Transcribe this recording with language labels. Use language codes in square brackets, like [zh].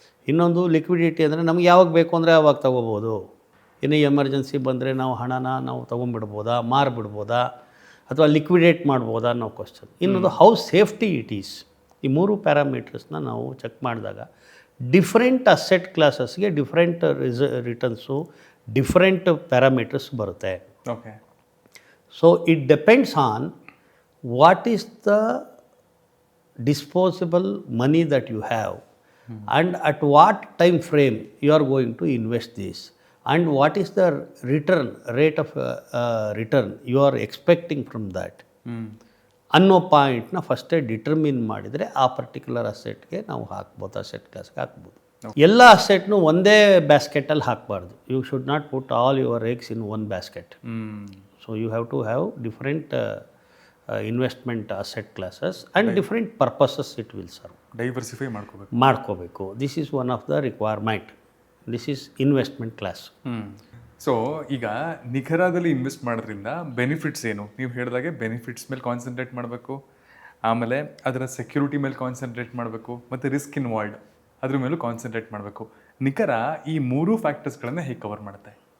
[kn] ಇನ್ನೊಂದು ಲಿಕ್ವಿಡಿಟಿ ಅಂದರೆ ನಮ್ಗೆ ಯಾವಾಗ ಬೇಕು ಅಂದರೆ ಆವಾಗ ತೊಗೋಬೋದು. ಇನ್ನು ಎಮರ್ಜೆನ್ಸಿ ಬಂದರೆ ನಾವು ಹಣನ ನಾವು ತೊಗೊಂಡ್ಬಿಡ್ಬೋದಾ, ಮಾರಿಬಿಡ್ಬೋದಾ, ಅಥವಾ ಲಿಕ್ವಿಡೇಟ್ ಮಾಡ್ಬೋದಾ ಅನ್ನೋ ಕ್ವಶನ್. ಇನ್ನೊಂದು [en] How safety it is. [kn] ಈ 3 ಪ್ಯಾರಾಮೀಟರ್ಸ್ನ ನಾವು ಚೆಕ್ ಮಾಡಿದಾಗ different asset ಕ್ಲಾಸಸ್ಗೆ different returns, different parameters ಬರುತ್ತೆ. Okay. [en] So it depends on what is the disposable money that you have, and at what time frame you are going to invest this, and what is the rate of return you are expecting from that. [kn] ಅನ್ನೋ ಪಾಯಿಂಟ್ನ ಫಸ್ಟೇ determine ಮಾಡಿದರೆ ಆ particular ಅಸೆಟ್ಗೆ ನಾವು ಹಾಕ್ಬೋದು, asset ಕ್ಲಾಸ್ಗೆ ಹಾಕ್ಬೋದು. ಎಲ್ಲ ಅಸೆಟ್ನು ಒಂದೇ ಬ್ಯಾಸ್ಕೆಟಲ್ಲಿ ಹಾಕಬಾರ್ದು. [en] You should not put all your eggs in one basket. So you have to have different investment asset classes and different purposes it will serve. Diversify [kn] ಮಾಡ್ಕೋಬೇಕು. [en] This is one of the requirement. This is investment class. [kn] So ಈಗ ನಿಖರದಲ್ಲಿ invest ಮಾಡೋದ್ರಿಂದ benefits ಏನು? ನೀವು ಹೇಳಿದಾಗೆ benefits ಮೇಲೆ concentrate ಮಾಡಬೇಕು, ಆಮೇಲೆ ಅದರ ಸೆಕ್ಯೂರಿಟಿ ಮೇಲೆ ಕಾನ್ಸಂಟ್ರೇಟ್ ಮಾಡಬೇಕು, ಮತ್ತು ರಿಸ್ಕ್ ಇನ್ವಾಲ್ವ್ಡ್ ಅದ್ರ ಮೇಲೂ ಕಾನ್ಸಂಟ್ರೇಟ್ ಮಾಡಬೇಕು. ನಿಖರ ಈ 3 ಫ್ಯಾಕ್ಟರ್ಸ್ಗಳನ್ನು ಹೇಗೆ ಕವರ್ ಮಾಡುತ್ತೆ?